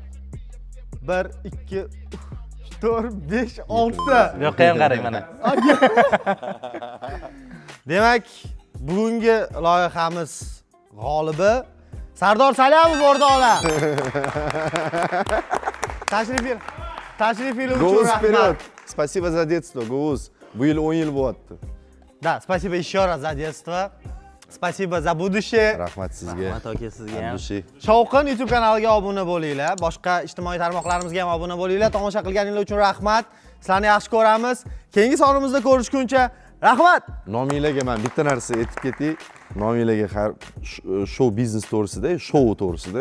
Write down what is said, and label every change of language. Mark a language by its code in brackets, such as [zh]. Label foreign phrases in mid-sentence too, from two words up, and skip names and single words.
[uz] 1 2 4 5 6 ta. Yo'qqa ham qarang mana. Demak, bugungi loyihamiz g'olibi Sardor Salamov o'rtoqlar. Tashrif uchun rahmat. [ru] Спасибо за детство, Гоуз. [uz] Bu yil 10 yil bo'lyapti. [ru] Да, спасибо еще раз за детство. Спасибо за будущее. [uz] Rahmat sizga. Rahmat aka sizga ham. Andushi. Shovqin YouTube kanaliga obuna bo'linglar. Boshqa ijtimoiy tarmoqlarimizga ham obuna bo'linglar. Tomosha qilganinglar uchun rahmat. Sizlarni yaxshi ko'ramiz. Keyingi sonimizda ko'rishguncha rahmat. Nominglarga men bitta narsa aytib ketay. Nominglarga har show biznes to'g'risida, show to'g'risida.